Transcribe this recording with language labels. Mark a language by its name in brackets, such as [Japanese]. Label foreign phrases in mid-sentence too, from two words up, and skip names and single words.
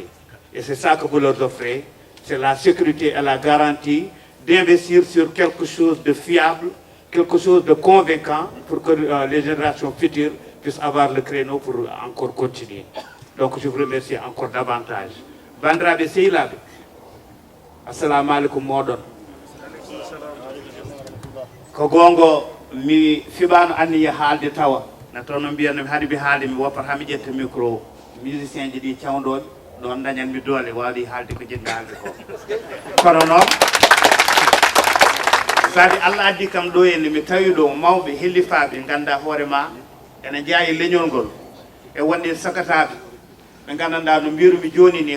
[French] Et c'est ça que vous leur offrez, c'est la sécurité et la garantie d'investir sur quelque chose de fiable, quelque chose de convaincant pour que les générations futures puissent avoir le créneau pour encore continuer. Donc je vous remercie encore davantage. [Fula] Bandrabe Seylabe, [Arabic] assalamu alaikum [Fula] modon. Ko gongo mi fibano anni haalde tawa na tono mbiyano mi haadi mi haalde mi woppat ha mi ƴetta [French] micro musicien [Fula] ji ɗi cawdoɓe ɗon dañanmi doole wawi haalde ko jiɗmi haalde ko kono noon sadi Allah addi kam ɗo henne mi tawi ɗo mawɓe hellifaɓe ganda hoore ma ene jeeya leñol ngol e wonde sakataɓe ɓe gandanɗa no mbirumi joni ni